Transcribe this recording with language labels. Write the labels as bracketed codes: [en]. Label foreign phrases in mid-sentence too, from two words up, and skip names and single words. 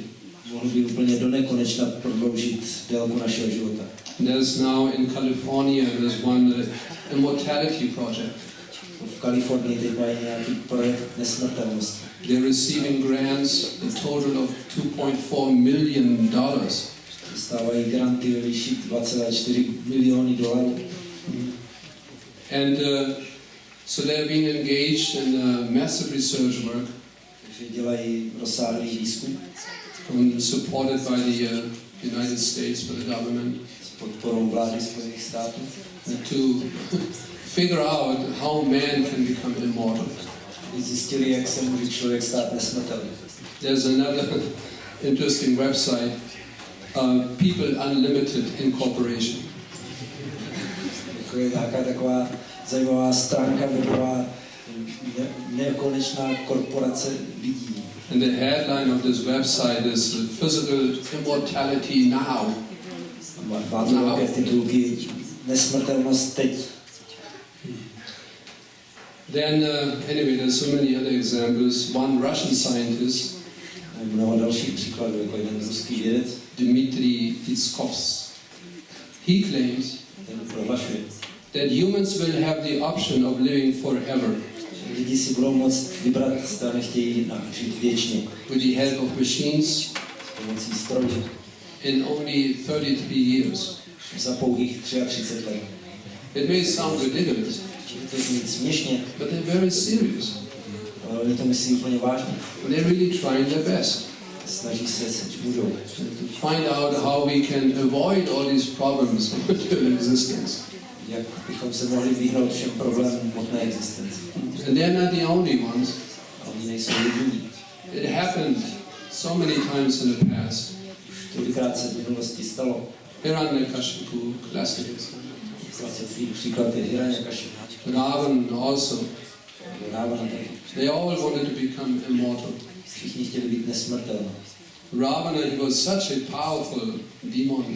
[cs] Mohl by úplně do nekonečna prodloužit délku našeho života. [en] There's now in California there's one immortality project. [cs] V Kalifornii teď mají nějaký projekt nesmrtelnosti. [en] They're receiving grants a total of $2.4 million. [cs] Dostávají granty ve výši $2,4 miliony. [en] And so they're being engaged in massive research work. [cs] Takže dělají rozsáhlý výzkum. [en] Supported by the United States, by the government. [cs] S podporou vlády Spojených států. [en] To figure out how man can become immortal. [cs] Zjistili, jak se může člověk stát nesmrtelným. [en] There's another interesting website, People Unlimited Incorporation. [cs] Je nějaká taková zajímavá stránka webová, nekonečná korporace lidí. [en] And the headline of this website is Physical Immortality Now. [cs] Má to velké titulky Nesmrtelnost teď. [en] Then, anyway, there's so many other examples. One Russian scientist, [cs] mnoho dalších příkladů, jako jeden ruský vědec, [en] Dmitry Ecstatic, he claims that humans will have the option of living forever. [cs] Lidi si budou moct vybrat, zda nechtějí žít věčně. [en] With the help of machines, [cs] s pomocí strojů. [en] In only 33 years. [cs] Za pouhých 33 let. [en] It may sound ridiculous. [cs] To zní směšně. [en] But they're very serious. [cs] Ale oni to myslí úplně vážně. [en] They're really trying their best. [cs] Snaží se, můžou. [en] To find out how we can avoid all these problems of material existence. [cs] Jak bychom se mohli vyhnout všem problémům hmotné existence. [en] And they're not the only ones. [cs] A oni nejsou jediní. [en] It happened so many times in the past. [cs] Tolikrát se v minulosti stalo. [en] Hiranyakashipu, classic example. [cs] Klasický příklad je Hiranyakashipu. [en] Ravan also. [cs] Ravana taky. [en] They all wanted to become immortal. [cs] Všichni chtěli být nesmrtelní. [en] Ravana, he was such a powerful demon.